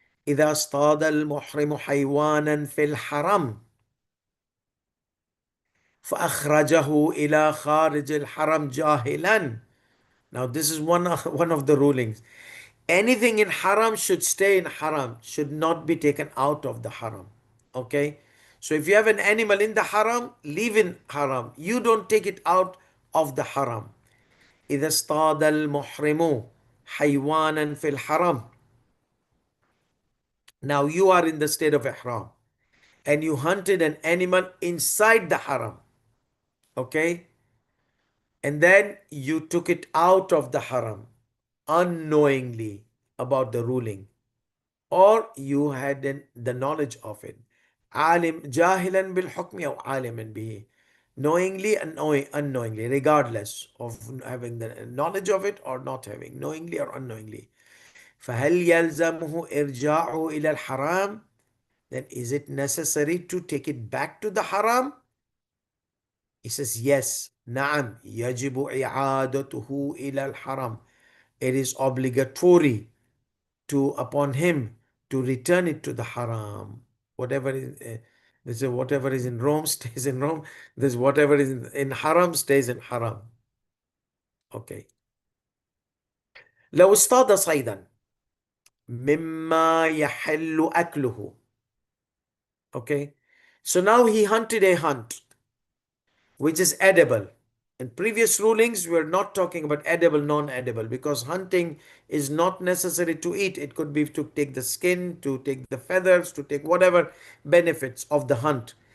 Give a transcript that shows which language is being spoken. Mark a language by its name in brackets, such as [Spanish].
[Arabic] إذا اصطاد المحرم حيوانا في الحرم فأخرجه إلى خارج الحرم جاهلا. [English] Now this is one of the rulings. Anything in haram should stay in haram, should not be taken out of the haram. Okay? So if you have an animal in the haram, leave in haram. You don't take it out of the haram. [Arabic] إذا اصطاد المحرم حيوانا في الحرم. [English] Now you are in the state of ihram and you hunted an animal inside the haram. Okay? And then you took it out of the haram unknowingly about the ruling, or you had the knowledge of it. [Arabic] عالم جاهلا بالحكم أو عالما به, [English] knowingly and unknowingly, regardless of having the knowledge of it or not having, knowingly or unknowingly. [Arabic] فهل يلزمه إرجاعه إلى الحرام? [English] Then is it necessary to take it back to the haram? He says yes. [Arabic] نعم يجب إعادته إلى الحرم. [English] It is obligatory upon him to return it to the haram. Whatever is this is whatever is in Rome stays in Rome. This whatever is in haram stays in haram. Okay. [Arabic] لو اصطاد صيدا مما يحل أكله. [English] Okay. So now he hunted a hunt which is edible. In previous rulings, we are not talking about edible, non-edible, because hunting is not necessary to eat. It could be to take the skin, to take the feathers, to take whatever benefits of the hunt.